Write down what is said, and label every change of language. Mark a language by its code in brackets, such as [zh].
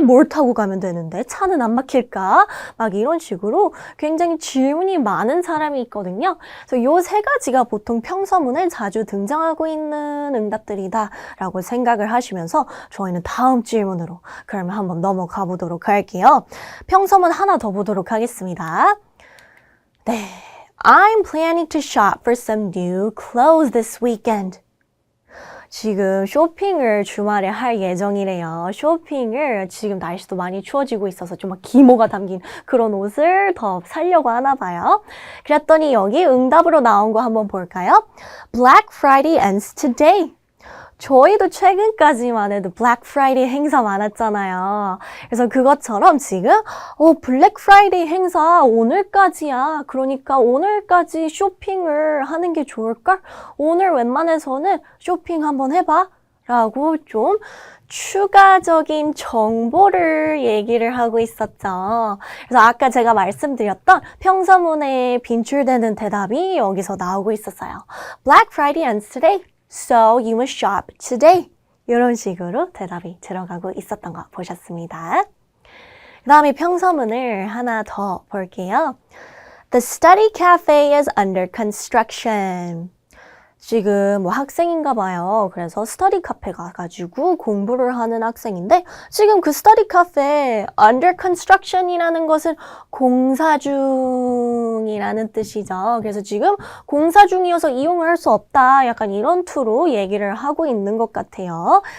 [ko] 뭘 타고 가면 되는데? 차는 안 막힐까? 막 이런 식으로 굉장히 질문이 많은 사람이 있거든요. 그래서 요 세 가지가 보통 평서문에 자주 등장하고 있는 응답들이다 라고 생각을 하시면서 저희는 다음 질문으로 그러면 한번 넘어가 보도록 할게요. 평서문 하나 더 보도록 하겠습니다. 네. [en] I'm planning to shop for some new clothes this weekend. [ko] 지금 쇼핑을 주말에 할 예정이래요. 쇼핑을 지금 날씨도 많이 추워지고 있어서 좀 막 기모가 담긴 그런 옷을 더 사려고 하나 봐요. 그랬더니 여기 응답으로 나온 거 한번 볼까요? [en] Black Friday ends today. [ko] 저희도 최근까지만 해도 블랙 프라이데이 행사 많았잖아요. 그래서 그것처럼 지금 블랙 프라이데이 행사 오늘까지야. 그러니까 오늘까지 쇼핑을 하는 게 좋을걸? 오늘 웬만해서는 쇼핑 한번 해봐. 라고 좀 추가적인 정보를 얘기를 하고 있었죠. 그래서 아까 제가 말씀드렸던 평서문에 빈출되는 대답이 여기서 나오고 있었어요. [en] Black Friday ends today. So you must shop today. [ko] 이런 식으로 대답이 들어가고 있었던 거 보셨습니다. 그 다음에 평서문을 하나 더 볼게요. [en] The study cafe is under construction. [ko] 지금 뭐 학생인가 봐요. 그래서 스터디 카페 가가지고 공부를 하는 학생인데 지금 그 스터디 카페 under construction이라는 것은 공사 중이라는 뜻이죠. 그래서 지금 공사 중이어서 이용을 할 수 없다. 약간 이런 투로 얘기를 하고 있는 것 같아요.